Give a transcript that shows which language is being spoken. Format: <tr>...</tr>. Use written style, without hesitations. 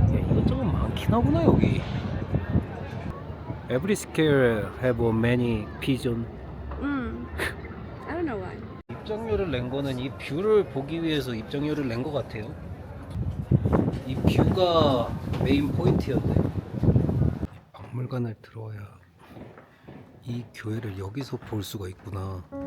<ko>이것저것 많긴 하구나 여기.</ko> <en>Every square have many pigeon. I don't know why.</en> <ko>입장료를 낸 거는 이 뷰를 보기 위해서 입장료를 낸 것 같아요. 이 뷰가 메인 포인트였네. 박물관을 들어와야 이 교회를 여기서 볼 수가 있구나.</ko>